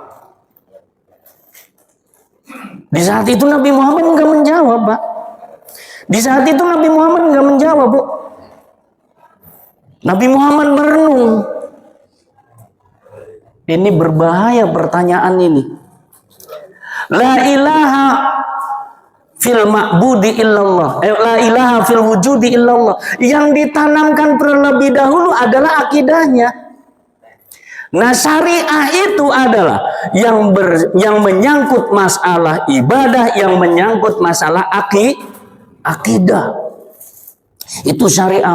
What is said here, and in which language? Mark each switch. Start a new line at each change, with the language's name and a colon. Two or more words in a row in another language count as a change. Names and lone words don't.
Indonesian: Di saat itu Nabi Muhammad nggak menjawab, Pak. Di saat itu Nabi Muhammad nggak menjawab, Bu. Nabi Muhammad merenung. Ini berbahaya pertanyaan ini.
Arabic: لا إله في المعبود إلا الله، لا إله في الوجود إلا الله.
Indonesian: Yang ditanamkan terlebih dahulu adalah akidahnya. Nah, syariah itu adalah yang menyangkut masalah ibadah, yang menyangkut masalah akidah. Itu syariah.